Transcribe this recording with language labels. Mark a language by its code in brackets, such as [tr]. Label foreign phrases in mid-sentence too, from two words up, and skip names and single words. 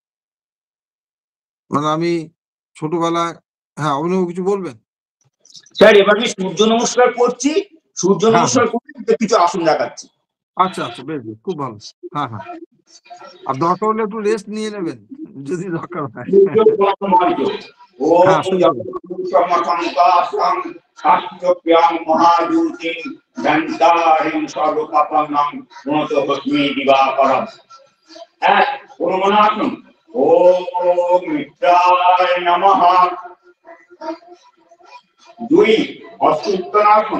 [bn] মানে আমি ছোটবেলায়, হ্যাঁ, অভিনব কিছু বলবেন? স্যার এবার আমি সূর্য নমস্কার করছি, সূর্য হ্যাঁ, নমস্কার হ্যাঁ। করে কিছু আসন দেখাচ্ছি। আচ্ছা, আচ্ছা, বেশ, বেশ, খুব ভালো। হ্যাঁ, হ্যাঁ। আর দরকার হলে একটু রেস্ট নিয়ে নেবেন, যদি দরকার হয়। সূর্য প্রণামার্য। হ্যাঁ, ওম শুরু করুন। [sa] যৎসমসংকাশং শাস্ত্রপ্যাং মহাযুতিং দন্তারিং সর্বপাপনাং গুণতপস্মি দিবাকরম। এক প্রণমানাসন। ওম মিত্রায় নমঃ। [bn] ২ হস্তুত্তরাসন।